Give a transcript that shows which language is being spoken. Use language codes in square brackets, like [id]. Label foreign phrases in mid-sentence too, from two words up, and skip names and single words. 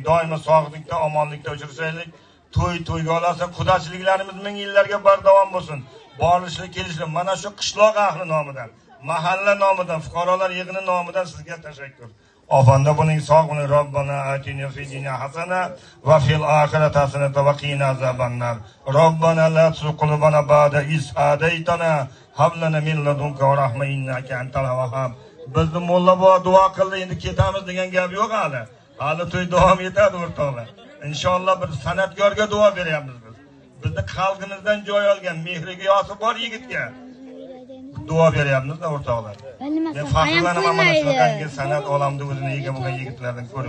[uz] Doimo sog'likda, omonlikda uchrashaylik. To'yga olasa, qudachiliklarimiz ming yillarga bardavom bo'lsin. Borishlik, kelishlik, mana shu qishloq ahli nomidan, mahalla nomidan, fuqarolar yig'ini nomidan sizga tashakkur. Ofanda buning sog' bo'ling. [ar] ربنا آتنا في الدنيا حسنة وفي الآخرة حسنة وقنا عذاب النار. ربنا لا تزغ قلوبنا بعد إذ هديتنا وهب لنا من لدنك رحمة إنك أنت الوهاب. [uz] Bizni molla bo duo qildi, endi ketamiz degan gap yo'q hali. Hali to'y davom etadi o'rtoqlar. Inshaalloh bir san'atkorga duo beryapmiz biz. Bizni xalqimizdan joy olgan, mehriga yosi bor yigitga duo beryapmiz-da o'rtoqlar. Men faxrlanaman mana shunaqangi san'at olamida o'zini ega bo'lgan yigitlardan ko'rib.